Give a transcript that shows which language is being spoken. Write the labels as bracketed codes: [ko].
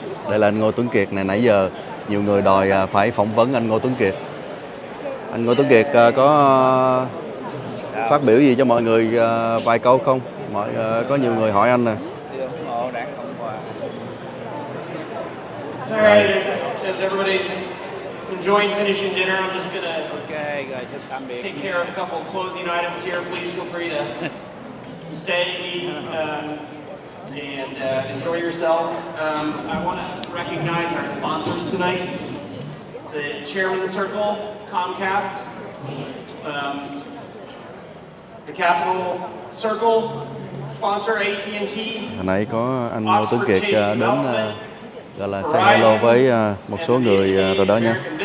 [vi] Đây là anh Ngô Tuấn Kiệt này, nãy giờ nhiều người đòi phải phỏng vấn anh Ngô Tuấn Kiệt. Anh Ngô Tuấn Kiệt có phát biểu gì cho mọi người vài câu không? Có nhiều người hỏi anh nè. ủng hộ Đảng Cộng Hòa. [en] Alright, as everybody's enjoying finishing dinner, I'm just gonna [vi] Rồi xin tạm biệt. [en] take care of a couple of closing items here. Please feel free to stay, eat, and enjoy yourselves. I want to recognize our sponsors tonight: the Chairman's Circle, Comcast, the Capital Circle sponsor AT&T. [vi] Hồi nãy có anh Ngô Tuấn Kiệt đến gọi là [en] say hello [vi] với một số người rồi đó nha.